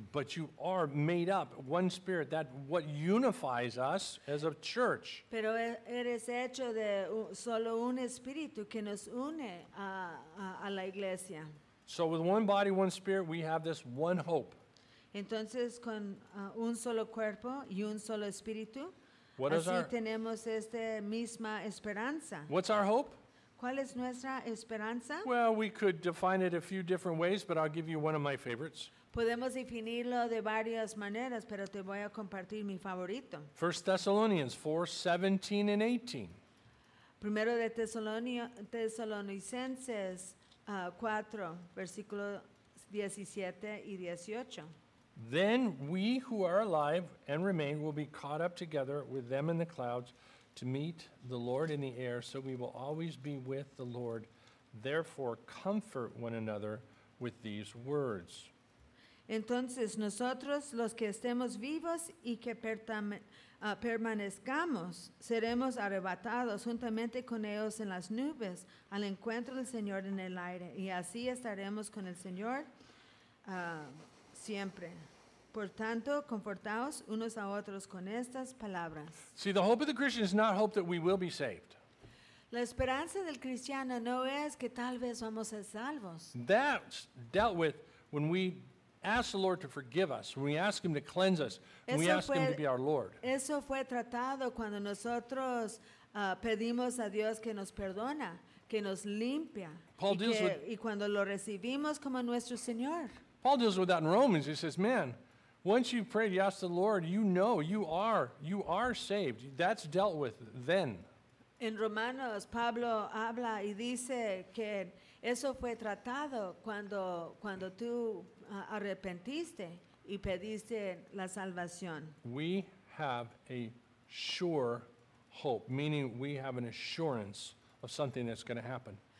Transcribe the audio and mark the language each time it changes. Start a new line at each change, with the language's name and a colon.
English: But you are made up, one spirit, that what unifies us as a church.
Spanish: Pero eres hecho de solo un espíritu que nos une a la iglesia.
English: So with one body, one spirit, we have this one hope.
Spanish: Entonces con un solo cuerpo y un solo espíritu,
English: what
Spanish: así
English: is our,
Spanish: tenemos esta misma esperanza.
English: What's our hope?
Spanish: ¿Cuál es nuestra esperanza?
English: Well, we could define it a few different ways, but I'll give you one of my favorites.
Spanish: Podemos definirlo de varias maneras, pero te voy a compartir mi favorito.
English: 1 Thessalonians 4:17-18.
Spanish: Primero de Tesalonicenses 4, versículo 17 y 18.
English: Then we who are alive and remain will be caught up together with them in the clouds to meet the Lord in the air, so we will always be with the Lord. Therefore, comfort one another with these words.
Spanish: Entonces, nosotros, los que estemos vivos y que permanezcamos, seremos arrebatados juntamente con ellos en las nubes al encuentro del Señor en el aire, y así estaremos con el Señor siempre. Por tanto, confortaos unos a otros con estas palabras.
English: See, the hope of the Christian is not hope that we will be saved.
Spanish: La esperanza del cristiano no es que tal vez vamos a ser salvos.
English: That's dealt with when we ask the Lord to forgive us, when we ask Him to cleanse us, when we ask
Spanish: fue,
English: Him to be our Lord.
Spanish: Eso fue tratado cuando nosotros pedimos a Dios que nos perdona, que nos limpia, y cuando lo recibimos como nuestro Señor.
English: Paul deals with that in Romans. He says, man, once you've prayed, you ask the Lord, you know you are saved. That's dealt with then.
Spanish: En Romanos, Pablo habla y dice que eso fue tratado cuando tú arrepentiste y pediste la salvación.
English: We have a sure hope, meaning we have an assurance of something that's going to happen.